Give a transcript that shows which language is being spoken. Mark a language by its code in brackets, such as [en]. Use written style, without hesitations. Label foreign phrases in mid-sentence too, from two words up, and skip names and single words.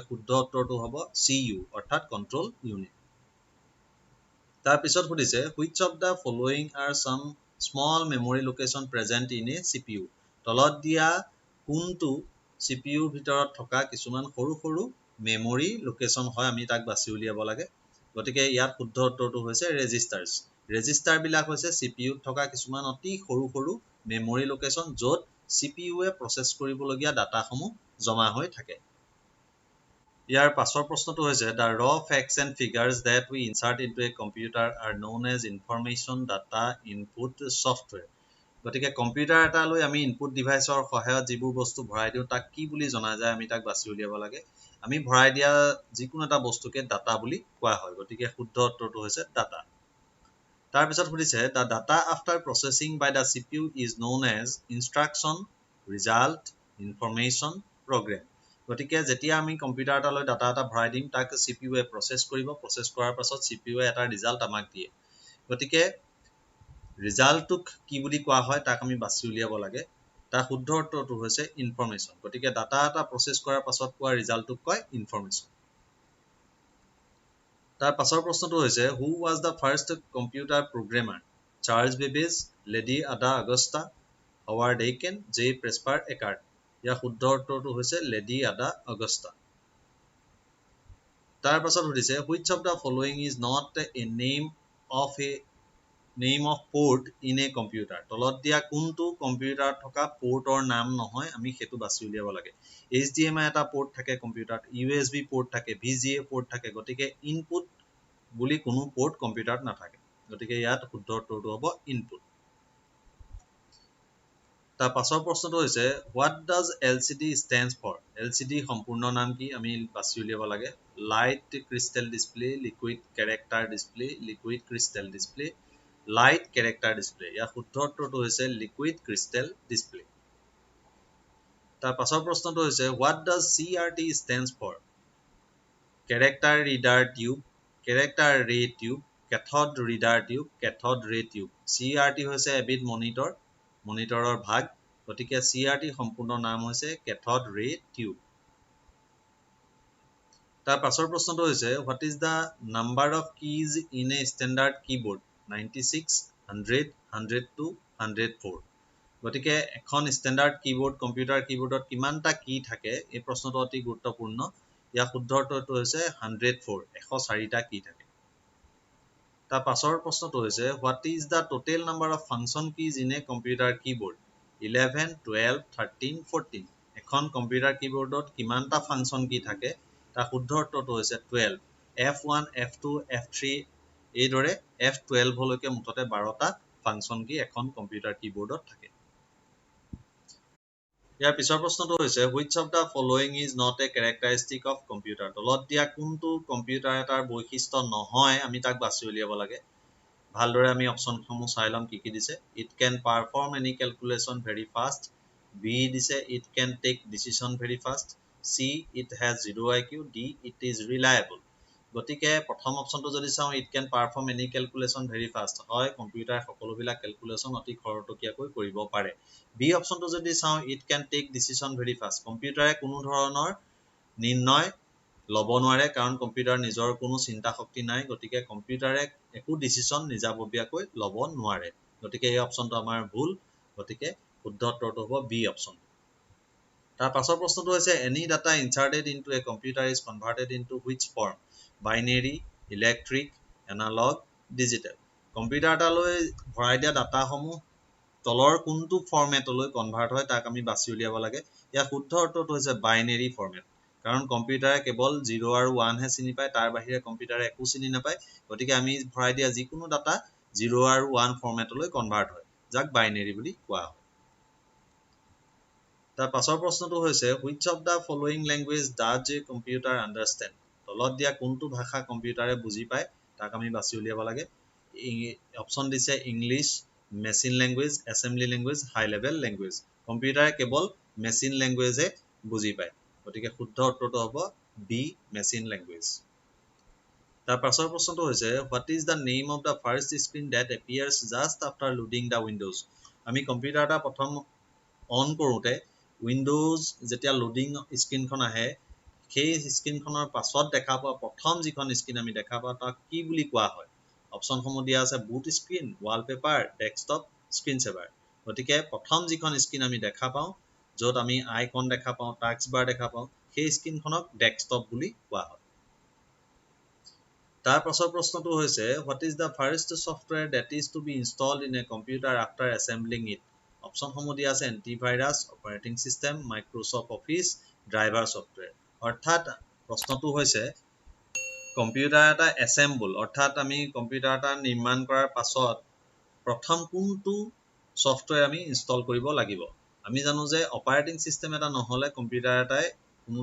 [as] শুদ্ধ উত্তৰটো হ'ব CU অৰ্থাৎ [en] control unit [as] তাৰ পিছত সুধিছে [en] which of the following are some small memory location present in a CPU [as] তলত দিয়া কোনটো CPU ভিতৰত থকা কিছুমান সৰু সৰু [en] memory location [as] হয় আমি তাক বাছি উলিয়াব লাগে গতিকে ইয়াত শুদ্ধ উত্তৰটো হৈছে [en] registers register [as] বিলাক হৈছে CPU থকা কিছুমান অতি সৰু সৰু [en] memory location [as] য'ত CPU এ প্ৰসেস কৰিবলগীয়া ডাটাসমূহ জমা হৈ থাকে ইয়াৰ পাছৰ প্ৰশ্নটো হৈছে [en] the raw facts and figures that we insert into a computer are known as information data input software [as] গতিকে কম্পিউটাৰ এটা লৈ আমি [en] input deviceৰ [as] সহায়ত যিবোৰ বস্তু ভৰাই দিও তাক কি বুলি জনা যায় আমি তাক বাছি উলিয়াব লাগে আমি ভৰাই দিয়া যিকোনো এটা বস্তুকে ডাটা বুলি কোৱা হয় গতিকে শুদ্ধ উত্তৰটো হৈছে ডাটা তাৰ পিছত সুধিছে [en] the data after processing by the CPU is known as instruction result information program [as] গতিকে যেতিয়া আমি কম্পিউটাৰ এটা লৈ ডাটা এটা ভৰাই দিম তাক CPU এ প্ৰসেস কৰিব প্ৰসেস কৰাৰ পাছত CPU এ এটা ৰিজাল্ট আমাক দিয়ে গতিকে ৰিজাল্টক কি বুলি কোৱা হয় তাক আমি বাছি উলিয়াব লাগে তাৰ শুদ্ধ উত্তৰটো হৈছে ইনফৰমেশন গতিকে ডাটা এটা প্ৰসেস কৰাৰ পাছত পোৱা ৰিজাল্টক কয় ইনফৰমেশন তাৰ পাছৰ প্ৰশ্নটো হৈছে [en] who was the first computer programmer [as] চাৰ্লছ বেবেজ লেডি আডা আগস্টা হাৱাৰ্ড এইকেন জে প্ৰেছপাৰ একাৰ্ট ইয়াৰ শুদ্ধ উত্তৰটো হৈছে লেডি আডা আগস্টা তাৰ পাছত সুধিছে [en] which of the following is not a name of port in a computer [as] তলত দিয়া কোনটো কম্পিউটাৰত থকা পোৰ্টৰ নাম নহয় আমি হেতু বাছি উলিয়াব লাগে HDMI এটা পোৰ্ট থাকে কম্পিউটাৰত USB পোৰ্ট থাকে VGA পোৰ্ট থাকে গতিকে ইনপুট বুলি কোনো পোৰ্ট কম্পিউটাৰত নাথাকে গতিকে ইয়াত শুদ্ধ উত্তৰটো হ'ব ইনপুট তাৰ পাছৰ প্ৰশ্নটো হৈছে [en] what does LCD stands for [as] LCD সম্পূৰ্ণ নাম কি আমি বাছি উলিয়াব লাগে [en] light crystal display liquid character display liquid crystal display light character display [as] ইয়াৰ শুদ্ধ উত্তৰটো হৈছে [en] liquid crystal display [as] তাৰ পাছৰ প্ৰশ্নটো হৈছে [en] what does CRT stands for character reader tube character ray tube cathode reader tube cathode ray tube [as] CRT হৈছে এবিধ মনিটৰৰ ভাগ গতিকে CRT সম্পূৰ্ণ নাম হৈছে [en] cathode ray tube [as] তাৰ পাছৰ প্ৰশ্নটো হৈছে [en] what is the number of keys in a standard keyboard 96 100 102 104 [as] গতিকে এখন [en] স্ট্যান্ডার্ড keyboard computer keyboardত [as] কিমানটা কি থাকে এই প্ৰশ্নটো অতি গুৰুত্বপূৰ্ণ ইয়া শুদ্ধ উত্তৰটো হৈছে 104 104টা কি থাকে তাৰ পাছৰ প্ৰশ্নটো হৈছে [en] what is the total number of function keys in a computer keyboard [as] 11 12 13 14 এখন [en] computer keyboardত [as] কিমানটা [en] function key [as] থাকে তাৰ শুদ্ধ উত্তৰটো হৈছে 12 F1 F2 F3 এই দৰে F12 লৈকে মুঠতে 12টা [en] function key [as] এখন [en] computer keyboardত [as] থাকে ইয়াৰ পিছৰ প্ৰশ্নটো হৈছে [en] which of the following is not a characteristic of computer [as] তলত দিয়া কোনটো কম্পিউটাৰ এটাৰ বৈশিষ্ট্য নহয় আমি তাক বাছি উলিয়াব লাগে ভালদৰে আমি অপচনসমূহ চাই লম কি দিছে [en] it can perform any calculation very fast [as] B দিছে [en] it can take decision very fast C it has zero IQ D it is reliable [as] গতিকে প্ৰথম অপচনটো যদি চাও [en] it can perform any calculation very fast [as] হয় কম্পিউটাৰ সকলোবিলাক ক্যালকুলেশন অতি খৰতকীয়াকৈ কৰিব পাৰে বি অপচনটো যদি চাও [en] it can take decision very fast [as] কম্পিউটাৰে কোনো ধৰণৰ নিৰ্ণয় লব নোৱাৰে কাৰণ কম্পিউটাৰ নিজৰ কোনো চিন্তা শক্তি নাই গতিকে কম্পিউটাৰে একো ডিসিশন নিজাববীয়াকৈ লব নোৱাৰে গতিকে এই অপচনটো আমাৰ ভুল গতিকে শুদ্ধ উত্তৰটো হ'ব বি অপচন তাৰ পাছৰ প্ৰশ্নটো হৈছে [en] any data inserted into a computer is converted into which form binary electric analog digital [as] কম্পিউটাৰ এটালৈ ভৰাই দিয়া ডাটা সমূহ তলৰ কোনটো ফৰমেটলৈ কনভাৰ্ট হয় তাক আমি বাছি উলিয়াব লাগে ইয়া শুদ্ধ উত্তৰটো হৈছে [en] binary format [as] কাৰণ কম্পিউটাৰে কেৱল 0 আৰু 1 হে চিনি পায় তাৰ বাহিৰে কম্পিউটাৰে একো চিনি নাপায় গতিকে আমি ভৰাই দিয়া যিকোনো ডাটা 0 আৰু 1 ফৰমেটলৈ কনভাৰ্ট হয় যাক বাইনাৰী বুলি কোৱা হয় তাৰ পাছৰ প্ৰশ্নটো হৈছে [en] which of the following language does a computer understand [as] তলত দিয়া কোনটো ভাষা কম্পিউটাৰে বুজি পায় তাক আমি বাছি উলিয়াব লাগে অপচন দিছে [en] English machine language assembly language high level language [as] কম্পিউটাৰে কেৱল [en] machine languageে [as] বুজি পায় গতিকে শুদ্ধ উত্তৰটো হ'ব বি [en] machine language [as] তাৰ পাছৰ প্ৰশ্নটো হৈছে [en] what is the name of the first screen that appears just after loading the windows [as] আমি কম্পিউটাৰ এটা প্ৰথম অন কৰোতে উইন্ডোজ যেতিয়া [en] loading screenখন [as] আহে সেই স্ক্ৰিনখনৰ পাছত দেখা পোৱা প্ৰথম যিখন স্ক্ৰিন আমি দেখা পাওঁ তাক কি বুলি কোৱা হয় অপচনসমূহ দিয়া আছে [en] boot screen wallpaper desktop screen saver [as] গতিকে প্ৰথম যিখন স্ক্ৰিন আমি দেখা পাওঁ য'ত আমি আইকন দেখা পাওঁ [en] task bar [as] দেখা পাওঁ সেই স্ক্ৰিনখনক ডেস্কটপ বুলি কোৱা হয় তাৰ পাছৰ প্ৰশ্নটো হৈছে [en] what is the first software that is to be installed in a computer after assembling it [as] অপচনসমূহ দিয়া আছে [en] antivirus operating system Microsoft Office driver software [as] অৰ্থাৎ প্ৰশ্নটো হৈছে কম্পিউটাৰ এটা অ্যাসেম্বল অৰ্থাৎ আমি কম্পিউটাৰ এটা নিৰ্মাণ কৰাৰ পাছত প্ৰথম কোনটো সফটওয়্যাৰ আমি ইনষ্টল কৰিব লাগিব আমি জানো যে [en] operating system [as] এটা নহলে কম্পিউটাৰ এটাই কোনো